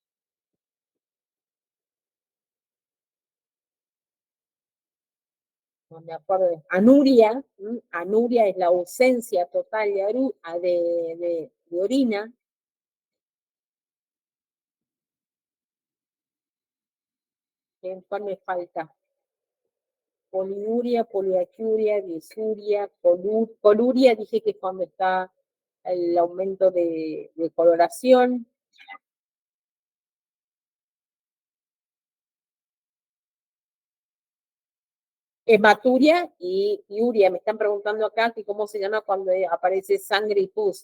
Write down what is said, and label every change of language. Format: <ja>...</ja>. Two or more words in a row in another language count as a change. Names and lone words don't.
<es>No me acuerdo. Anuria, anuria es la ausencia total de orina. ¿Cuál me falta? Poliuria, poliacuria, disuria, coluria, dije que cuando está el aumento de coloración. Hematuria y piuria. Me están preguntando acá que cómo se llama cuando aparece sangre y pus.</es>